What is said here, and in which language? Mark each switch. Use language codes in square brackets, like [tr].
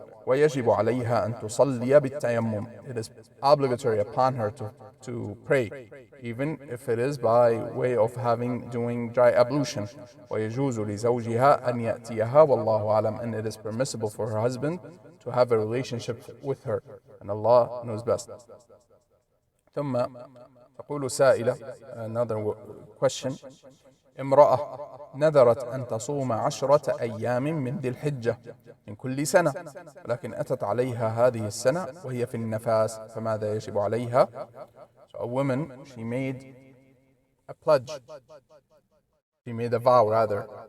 [ar] ويجب عليها أن تصلي بالتيمم. [en] It is obligatory upon her to pray, even if it is by way of doing dry ablution. [ar] ويجوز لزوجها أن يأتيها والله أعلم, [en] and it is permissible for her husband to have a relationship with her, and Allah knows best. [ar] ثم تقول سائلة, [en] another question. [ar] امرأة نذرت أن تصوم 10 أيام من ذي الحجة من كل سنة, ولكن أتت عليها هذه السنة وهي في النفاس, فماذا يجب عليها? [en] So a woman, she made a pledge. She made a vow, rather.